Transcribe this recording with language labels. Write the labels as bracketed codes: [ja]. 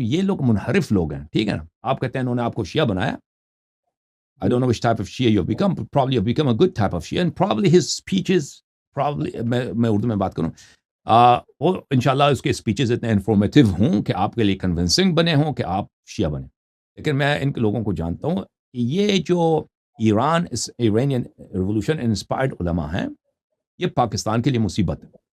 [ur] یہ لوگ منحرف لوگ ہیں، ٹھیک ہے نا. آپ کہتے ہیں انہوں نے آپ کو شیعہ بنایا. [en] I don't know which type of Shia you've become. Probably you've become a good type of Shia. And probably his speeches, [ur] میں اردو میں بات کروں، وہ انشاءاللہ اس کے اسپیچز اتنے انفارمیٹیو ہوں کہ آپ کے لیے کنونسنگ بنے ہوں کہ آپ شیعہ بنیں. لیکن میں ان کے لوگوں کو جانتا ہوں. یہ جو ایرانین ریولوشن انسپائرڈ علماء ہیں، یہ پاکستان کے لیے مصیبت ہے.